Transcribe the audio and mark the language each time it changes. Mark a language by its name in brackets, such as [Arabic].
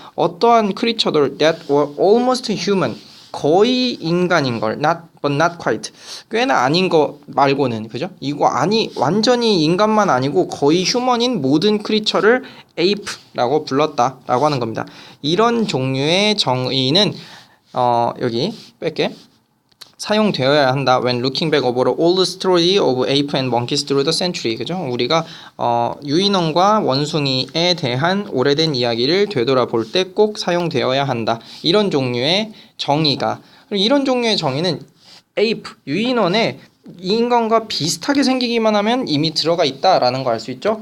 [Korean] 어떠한 크리처들 [English] that were almost human [Korean] 거의 인간인 걸 [English] not but not quite [Korean] 꽤나 아닌 거 말고는 그죠? 이거 완전히 인간만 아니고 거의 휴먼인 모든 크리처를 ape라고 불렀다라고 하는 겁니다. 이런 종류의 정의는 여기 뺄게. 사용되어야 한다. [English] When looking back over all the story of ape and monkeys through the century. [Korean] 그죠? 우리가 유인원과 원숭이에 대한 오래된 이야기를 되돌아볼 때 꼭 사용되어야 한다. 이런 종류의 정의가. 이런 종류의 정의는 ape, 유인원에 인간과 비슷하게 생기기만 하면 이미 들어가 있다라는 거 알 수 있죠?